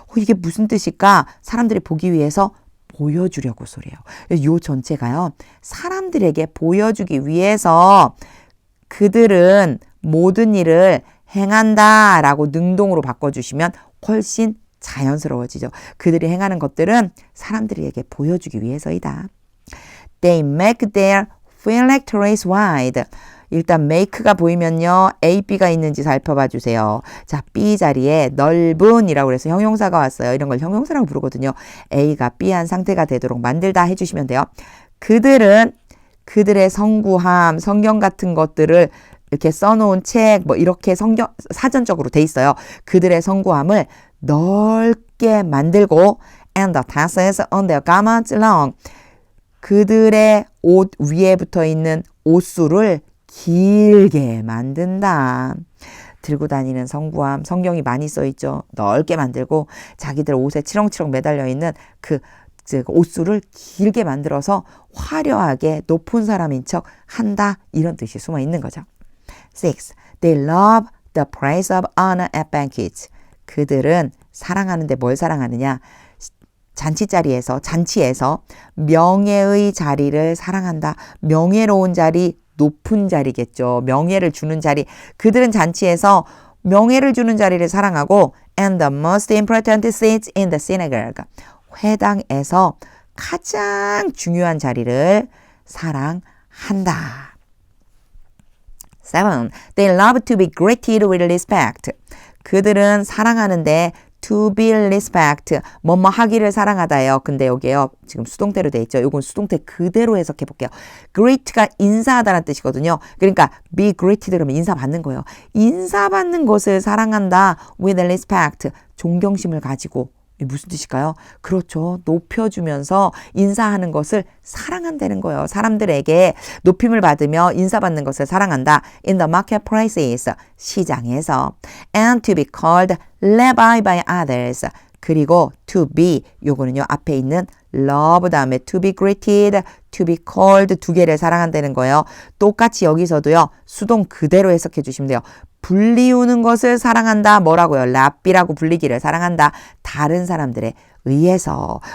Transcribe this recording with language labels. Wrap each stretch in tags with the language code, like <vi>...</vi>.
<ko>이게 무슨 뜻일까? 사람들이 보기 위해서 보여주려고 소리예요. 요 전체가요. 사람들에게 보여주기 위해서 그들은 모든 일을 행한다 라고 능동으로 바꿔주시면 훨씬 자연스러워지죠. 그들이 행하는 것들은 사람들에게 보여주기 위해서이다.</ko> <en>They make their phylacteries wide.</en> <ko>일단 make가 보이면요. A, B가 있는지 살펴봐 주세요. 자, B 자리에 넓은 이라고 해서 형용사가 왔어요. 이런 걸 형용사라고 부르거든요. A가 B한 상태가 되도록 만들다 해주시면 돼요. 그들은 그들의 성구함, 성경 같은 것들을 이렇게 써놓은 책, 이렇게 사전적으로 돼 있어요. 그들의 성구함을 넓게 만들고</ko> <en>and the tassels on their garments long.</en> <ko>그들의 옷 위에 붙어 있는 옷수를 길게 만든다. 들고 다니는 성구함, 성경이 많이 써 있죠. 넓게 만들고 자기들 옷에 치렁치렁 매달려 있는 그 옷수를 길게 만들어서 화려하게 높은 사람인 척 한다. 이런 뜻이 숨어 있는 거죠. 6.</ko> <en>They love the praise of honor at banquets.</en> <ko>그들은 사랑하는데 뭘 사랑하느냐? 잔치에서 명예의 자리를 사랑한다. 명예로운 자리, 높은 자리겠죠. 명예를 주는 자리. 그들은 잔치에서 명예를 주는 자리를 사랑하고</ko> <en>and the most important seats in the synagogue.</en> <ko>회당에서 가장 중요한 자리를 사랑한다. 7.</ko> <en>They love to be greeted with respect.</en> <ko>그들은 사랑하는데</ko> <en>to be respect,</en> <ko>뭐뭐 하기를 사랑하다예요. 근데 여기에요. 지금 수동태로 돼 있죠. 이건 수동태 그대로 해석해 볼게요. greet가 인사하다라는 뜻이거든요. 그러니까 be greeted 그러면 인사받는 거예요. 인사받는 것을 사랑한다. with respect, 존경심을 가지고. 무슨 뜻일까요? 그렇죠. 높여주면서 인사하는 것을 사랑한다는 거예요. 사람들에게 높임을 받으며 인사받는 것을 사랑한다.</ko> <en>In the marketplaces,</en> <ko>시장에서.</ko> <en>And to be called rabbi by others.</en> <ko>그리고 to be, 요거는요. 앞에 있는 love 다음에 to be greeted, to be called 두 개를 사랑한다는 거예요. 똑같이 여기서도요. 수동 그대로 해석해 주시면 돼요. 불리우는 것을 사랑한다. 뭐라고요? 랍비라고 불리기를 사랑한다. 다른 사람들에 의해서.</ko>